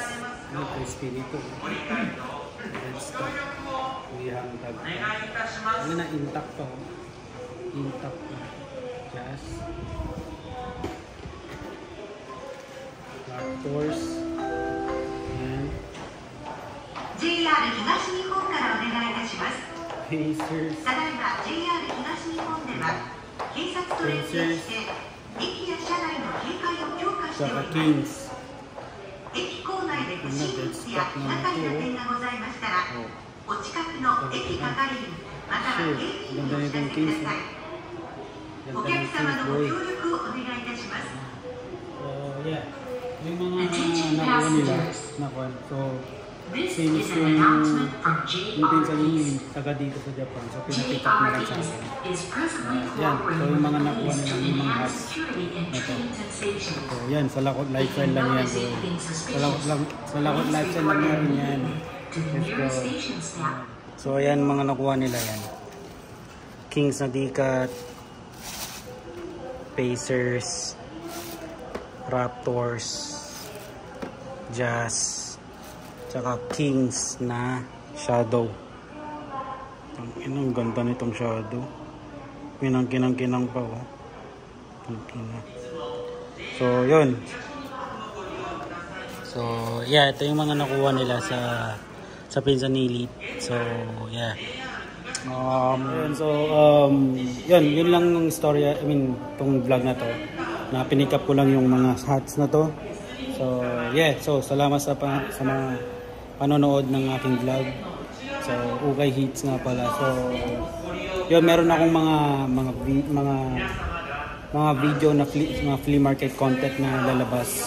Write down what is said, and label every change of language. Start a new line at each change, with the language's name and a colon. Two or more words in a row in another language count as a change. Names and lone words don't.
Filipino: May crispy dito.
English: Let's stop.
Filipino: Hindi hangtag pa. Ano na, intact pa. Intact pa. Jazz. Raptors. Ayan.
Japanese: JR 東日本からお願いいたします。 Pacers. ただいま JR 東日本では警察と連携して駅や車内の警戒を強化しております。 Kings. 駅構内で不審物や気がかりな点がございましたら、お近くの駅係員または警備員にお知らせください。お客様のご協力をお願いいたします。 Yeah.
Filipino: Yung mga nakuha nila, nakuha.
English: So, since
Filipino: yung pinsan yung taga dito sa Japan, so pinapick up na lang sa akin. Yan, so yung mga nakuha nila, yung mga hats na to. So yan, sa Lakot Lifestyle lang yan. Sa Lakot Lifestyle lang yan.
English: Let's go.
Filipino: So ayan, mga nakuha nila yan. Kings na Dikat, Pacers, Raptors, Jazz, tsaka Kings na Shadow. Ang ganda nitong Shadow. Kinang-kinang pa oh. So yun.
English: So yeah,
Filipino: ito yung mga nakuha nila sa pinsan ni Elite.
English: So yeah.
Filipino: Yun lang yung story,
English: I mean,
Filipino: tong vlog na to. Na pinick up ko lang yung mga hats na to.
English: So yeah,
Filipino: so salamat sa mga panonood ng aking vlog. So Ukay Hits nga pala. So yun, meron akong mga video na mga
English: flea market content
Filipino: na lalabas.